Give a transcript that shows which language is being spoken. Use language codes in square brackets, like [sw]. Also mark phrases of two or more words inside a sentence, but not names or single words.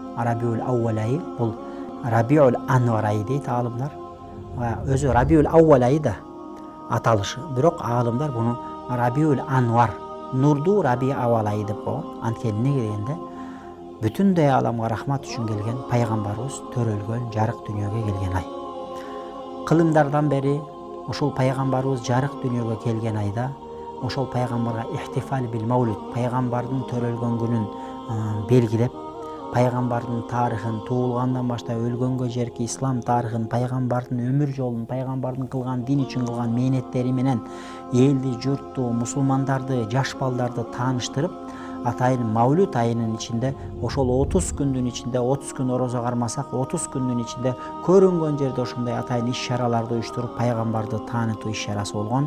[ky] Рабиул Аввал айы, бул Рабиул Анвар айы дейди алымдар. Өзү Рабиул Аввал айы да аталышы. Bирок алымдар муну Рабиул Анвар, Нурду Раби Аввал айы деп койгон. Анткени келгенде бүтүндөй аламга рахмат үчүн келген пайгамбарыбыз төрөлгөн жарык дүйнөгө келген ай. Кылымдардан бери ошол пайгамбарыбыз жарык дүйнөгө келген айда ошол пайгамбарга [ar] احتفال بالمولد, [ky] пайгамбардын төрөлгөн күнүн белгилеп, пайгамбардын тарыхын, туулгандан баштап өлгөнгө жерки ислам тарыхын, пайгамбардын өмүр жолун, пайгамбардын кылган дин үчүн кылган мээнеттери менен элди, журтту, мусулмандарды, жаш балдарды тааныштырып, атайын Маулюд айынын ичинде ошол 30 күндүн ичинде 30 күн орозо кармасак 30 күндүн ичинде көрүнгөн жерде ошондой атайын иш-чараларды уюштуруп пайгамбарды таанытуу иш-чарасы болгон.